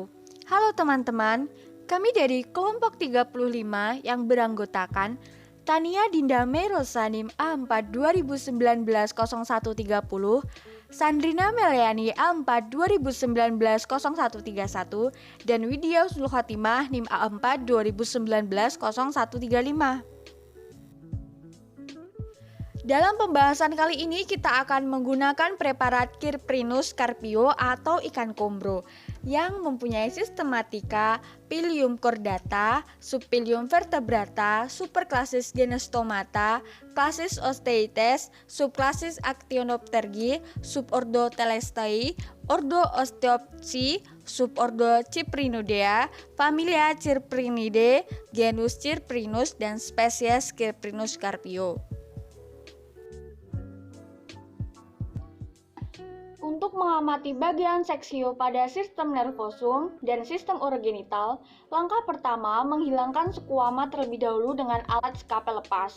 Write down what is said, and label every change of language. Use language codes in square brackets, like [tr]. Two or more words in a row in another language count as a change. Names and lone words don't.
[id] Halo teman-teman, kami dari kelompok 35 yang beranggotakan Tania Dinda Merosanim A4 2019-0130, Sandrina Meliani A4 2019-0131, dan Widya Husnul Khotimah NIM A4 2019-0135. Dalam pembahasan kali ini kita akan menggunakan preparat Cyprinus carpio atau ikan kombro yang mempunyai sistematika Pilium chordata, Subpilium vertebrata, superklasis genus Stomata, klasis Osteites, subklasis Actinopterygii, subordo Telestei, ordo Osteopsi, subordo Cyprinodea, familia Cyprinidae, genus Cyprinus, dan spesies Cyprinus carpio. Untuk mengamati bagian seksio pada sistem nervosum dan sistem urogenital, langkah pertama menghilangkan sekuama terlebih dahulu dengan alat skapel lepas.